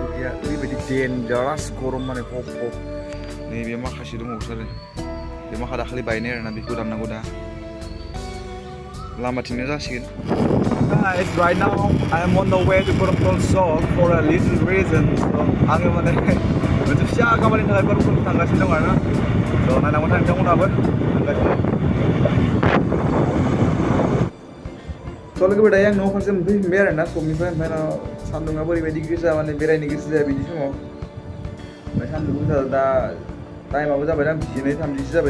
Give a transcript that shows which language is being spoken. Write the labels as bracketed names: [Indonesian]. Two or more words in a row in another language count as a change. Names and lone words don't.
[Bodo] गैया ओरैबायदि डेन्जारास गरम माने हब हब नैबे माखासे दंबावोसो आरो बे माखा दाखालि बायनाय आरोना बेखौ दाननांगौ दा लामाथिंनो जासिगोन [English] Guys, right now I am on the way to Bekhounw for a little reason. [Bodo] So आङो माने मोनसे फिसा खामानिनि थाखाय Bekhounw थांगासिनो दं आरोना so नायनांगौ नोंथांमोनहाबो थांगासिनो सोलोगो दायो आं न' फारसे मोनफैफिनबाय आरोना समनिफ्राय ओमफ्राय सान्दुङा बोरैबायदि गोसा माने बेरायनो गोसो जाया बिदि समाव ओमफ्राय सान्दुं गोसा दा टाइमाबो जाबाय दां 2:30 जाबाय